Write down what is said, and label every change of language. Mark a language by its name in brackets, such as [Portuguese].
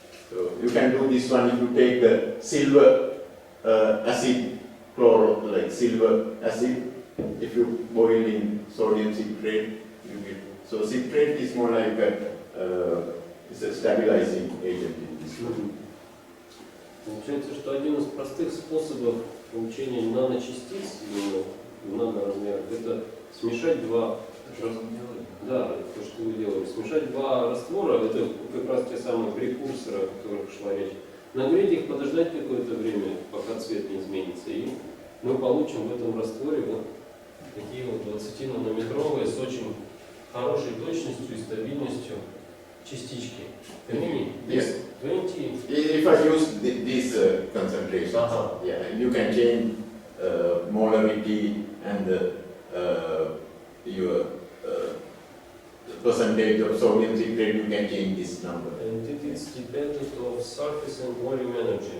[English] So you can do this one if you take the silver acid, like silver acid, if you boil in sodium citrate, you get. So citrate is more like it's a stabilizing agent in this one. [Russian] Получается, что один из простых способов получения наночастиц в наноразмерах – это смешать два. Да, то, что вы делали. Смешать два раствора, это как раз те самые прекурсоры, о которых шла речь. Нагреть их, подождать какое-то время, пока цвет не изменится, и мы получим в этом растворе вот такие вот 20-нанометровые с очень хорошей точностью и стабильностью частички. Гамини, [English] Yes. 20. If I use these concentrations, yeah, you can change molarity and your percentage of sodium citrate, you can change this number. And it is dependent of surface and volume energy.